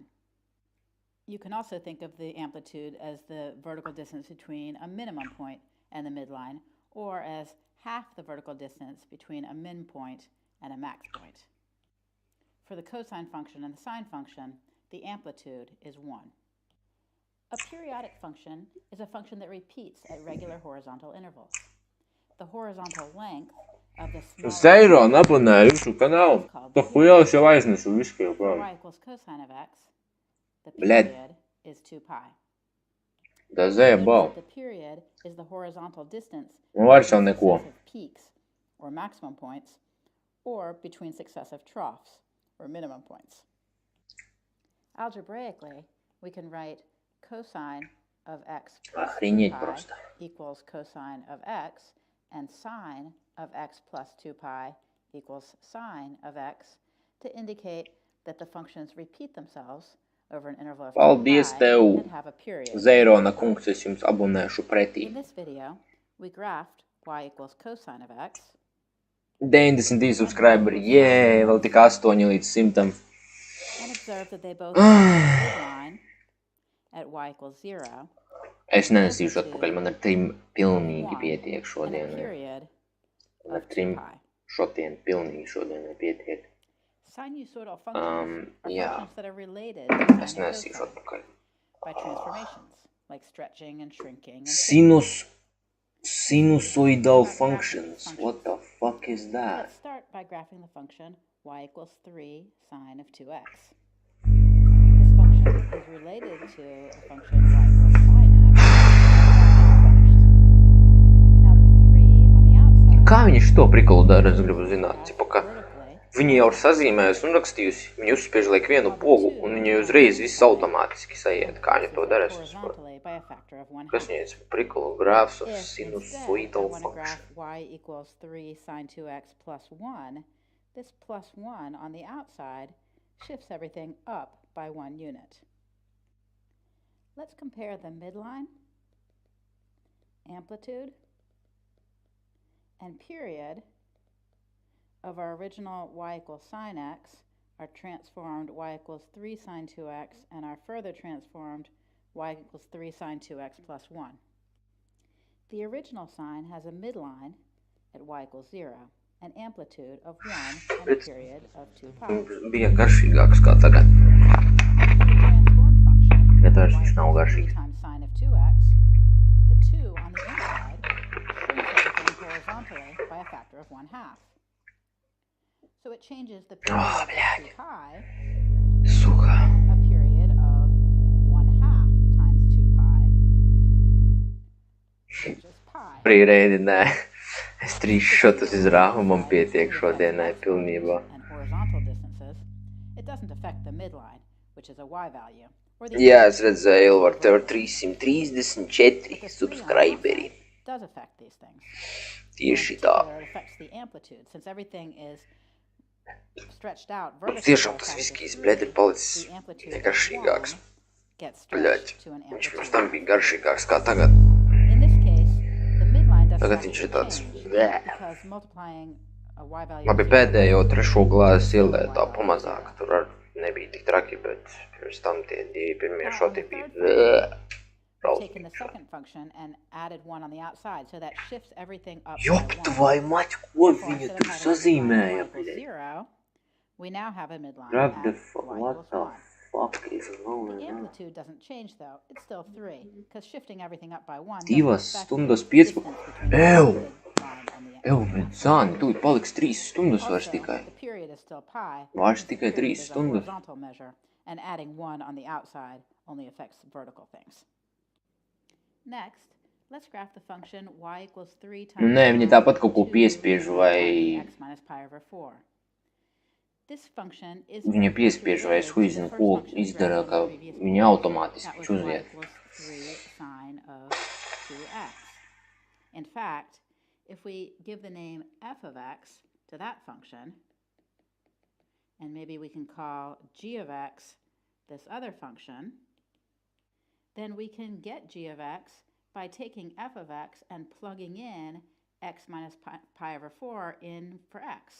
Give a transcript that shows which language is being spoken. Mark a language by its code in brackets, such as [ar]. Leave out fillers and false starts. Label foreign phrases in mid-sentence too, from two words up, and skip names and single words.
[en] You can also think of the amplitude as the vertical distance between a minimum point and the midline, or as half the vertical distance between a min point and a max point. For the cosine function and the sine function, the amplitude is 1. A periodic function is a function that repeats at regular horizontal intervals. The horizontal length [lv] Zeiro abonēju jūsu kanālu. To hujaus jau aiznesu visu jau [en] y [lv] prāvi. [en] equals cosine of x, the [lv] Bled. [en] period is 2 pi. [lv] Da zēja [en] Notice [lv] bau. [en] that the period is the horizontal distance [lv] Un vairs jau [en] between [lv] neko. [en] successive peaks or maximum points, or between successive troughs or minimum points. Algebraically, we can write cosine of x plus 2 [ru] Охренеть [en] pi [ru] просто. [en] equals cosine of x, and sine of x plus 2 pi equals sine of x to indicate that the functions repeat themselves over an interval of 2 [lv] Paldies [en] pi [lv] tev, [en] and have a period. [lv] Zeirona kungs, es jums abonēšu pretī. [en] In this video, we graphed y equals cosine of x [lv] 92 subscriberi, jē, vēl tik 8 līdz 100. [en] and observed that they both have a midline at y equals 0 [lv] Es nenesīšu atpakaļ, man ar 3 pilnīgi 1 pietiek [en] and a [lv] šodien. [en] period [lv] Man ar [en] of 2 [lv] 3 [en] pi. [lv] šodien pilnīgi šodien pietiek. [en] Sinusoidal functions are [lv] jā. [en] functions that are related to [lv] Es [en] sine and [lv] nenesīšu [en] cosine [lv] atpakaļ. [en] by transformations, like stretching and shrinking. And Sinusoidal functions. What the fuck is that? let's start by graphing the function y equals 3 sine of 2x. This function is related to a function y equals sine x. Now the 3 on the outside [lv] Kā viņi šo prikalu dara, es gribu zināt. Cipa, ka [en] vertically [lv] viņi jau ir sazīmējusi un rakstījusi. Viņi uzspiež liek vienu pogu un viņi uzreiz viss automātiski sajiet. Kā viņi to dara, es nesaprotu. [en] horizontally by a factor of 1/2. [lv] Kas viņai prikalu [en] graphs of If instead I sinusoidal want to function? graph y equals 3 sine 2x plus 1, this plus 1 on the outside shifts everything up by 1 unit. Let's compare the midline, amplitude, and period of our original y equals sine x, our transformed y equals 3 sine 2x, and our further transformed y equals 3 sine 2x plus 1. The original sign has a midline at y equals 0, an amplitude of 1, and a period of 2 pi. [lv] Bija garšīgāks kā tagad. [en] Transformed function, [lv] Ja vairs [en] y [lv] viņš nav [en] equals 3 [lv] garšīgs. [en] times sine of 2x, the 2 on the inside shrinks everything horizontally by a factor of 1/2. So it changes the period of 2 pi, [lv] Suka. [en] a period of 1/2 times 2 pi, which is pi. [lv] Prīreidināja. Es 3 šotus izrāvu, man pietiek šodienai pilnībā. [en] And horizontal distances, it doesn't affect the midline, which is a y value. Or the [lv] Jā, es redzēju, Ilvar, tev ir 334 subscriberi. [en] does affect these things. [lv] Tieši [en] In [lv] tā. [en] particular, it affects the amplitude, since everything is stretched out vertically. [lv] Tiešām [en] by a [lv] tas [en] factor of [lv] viskijs, [en] 3, [lv] blēd, ir palicis [en] the amplitude [lv] tikai [en] of [lv] garšīgāks. [en] 1 gets [lv] Bļaļ, [en] stretched to an [lv] viņš pirms [en] amplitude. [lv] tam bija garšīgāks kā tagad. [en] In this case, the midline doesn't [lv] Tagad viņš ir [en] actually [lv] tāds, [en] change [lv] blē. [en] because multiplying a y value [lv] Labi, [en] of 0 [lv] pēdējo 3. glāzi ielēju tā pamazāk. Tur ar nebija tik traki, bet pirms tam tie 2 pirmie šoti bija. Blē. [en] We've taken the second function and added 1 on the outside, so that shifts everything up [lv] Jop, [en] by 1. [lv] tvai mać, ko [en] Therefore, [lv] viņa [en] instead [lv] tur [en] of having a midline [lv] sazīmēja, [en] y equals [lv] blē. [en] 0, we now have a midline Grab at the y fuck, equals what the 1. fuck is The going on? amplitude doesn't change though, it's still 3, because shifting everything up by 1 [lv] 2 [en] doesn't affect [lv] stundas [en] the [lv] 5. [en] distance between the Ew! midline and the Ew, [lv] bet zāni, tūlīt paliks 3 stundas vairs [en] Also, [lv] tikai. [en] the period is still pi. [lv] Vairs [en] since the [lv] tikai 3 [en] period is a [lv] stundas. [en] horizontal measure, and adding 1 on the outside only affects vertical things. Next, let's graph the function y equals 3 times [lv] Nu, nē, viņi [en] pi [lv] tāpat kaut ko [en] to [lv] piespiež vai- [en] x minus pi over 4. This function is [lv] Viņa piespiež vai es huizinu, ko izdara, ka viņa automātiski uziet. [en] 3 sine of 2x. In fact, if we give the name f of x to that function, and maybe we can call g of x this other function, then we can get g of x by taking f of x and plugging in x minus pi over 4 in for x.